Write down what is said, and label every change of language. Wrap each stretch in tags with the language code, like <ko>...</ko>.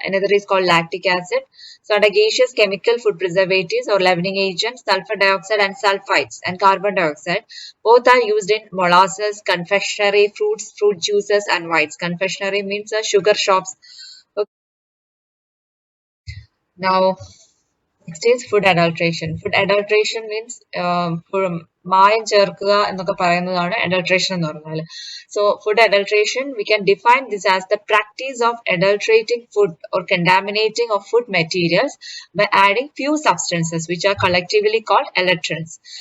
<en>Another is called lactic acid. So under gaseous chemical food preservatives or leavening agents, sulfur dioxide and sulfides and carbon dioxide, both are used in molasses, confectionery, fruits, fruit juices, and whites. Confectionery means sugar shops. Okay. Now, next is food adulteration. Food adulteration means</en> <ml>മായം ചേർക്കുക എന്നൊക്കെ പറയുന്നതാണ് adulteration എന്ന് പറഞ്ഞാൽ.</ml> <en>So food adulteration, we can define this as the practice of adulterating food or contaminating of food materials by adding few substances which are collectively called adulterants.</en>